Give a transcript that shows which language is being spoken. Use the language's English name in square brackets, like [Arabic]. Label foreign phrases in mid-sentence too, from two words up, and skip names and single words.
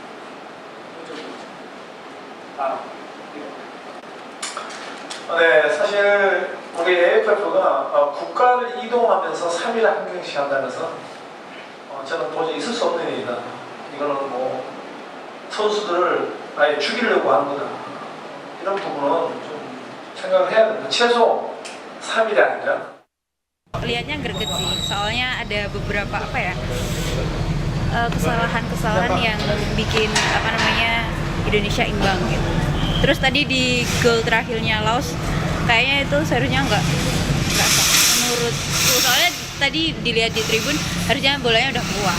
[Korean] 네, 사실 우리 AFF가 국가를 이동하면서 3일 한 경기씩 한다면서 저는 도저히 있을 수 없는 일이다. 이거는 선수들을 아예 죽이려고 하는 거다. 이런 부분은 좀 생각을 해야 됩니다. 최소 3일이 아니라. [Indonesian] Lihatnya greget sih, soalnya ada beberapa kesalahan-kesalahan yang bikin Indonesia imbang gitu. Terus tadi di gol terakhirnya Laos kayaknya itu seharusnya nggak sah menurutku, soalnya tadi dilihat di tribun harusnya bolanya udah keluar.